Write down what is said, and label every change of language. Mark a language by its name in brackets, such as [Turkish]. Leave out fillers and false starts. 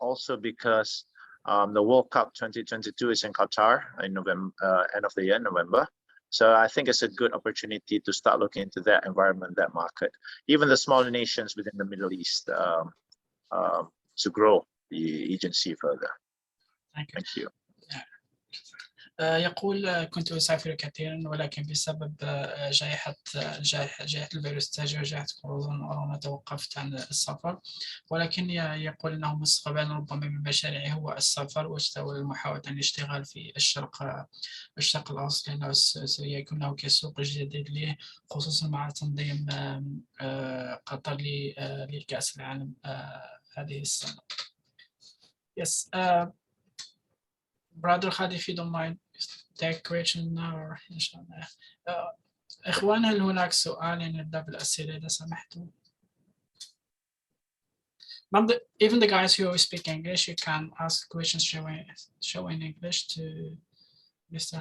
[English] Also because the World Cup 2022 is in Qatar in November, end of the year, November. So I think it's a good opportunity to start looking into that environment, that market, even the smaller nations within the Middle East, to grow the agency further. Thank you. [Arabic] يقول كنت أسافر كثيرا، ولكن بسبب جائحة الفيروس التاجي وجائحة كورونا توقفت عن السفر. ولكن يقول أنه مستقبلا ربما من مشاريعه هو السفر ومحاولة الاشتغال في الشرق الأوسط، لأنه سيكون له كسوق جديد له، خصوصا مع تنظيم قطر لكأس العالم هذه السنة. [English] Yes. Brother Khalid, if you don't mind, take question now. [Arabic] إن شاء الله. إخوان، هل هناك سؤال؟ نبدأ بالأسئلة إذا سمحتوا. [English] Even the guys who speak English, you can ask questions show in English to Mr.